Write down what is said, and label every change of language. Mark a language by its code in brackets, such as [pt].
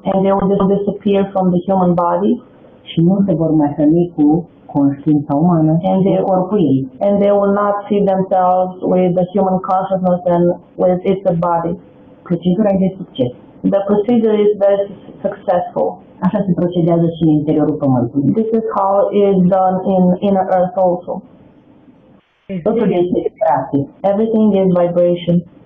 [en] and they will disappear from the human body, [ro] și nu se vor mai hrăni cu conștiința umană [en] and [ro] corpul ei. [en] And they will not feed themselves with the human consciousness and with its body. [ro] Procedura e de succes. [en] The procedure is very successful. [ro] Așa se procedează și în interiorul Pământului. [en] This is how it is done in inner earth also. [ro] Totul este vibrație. [en] Everything is vibration.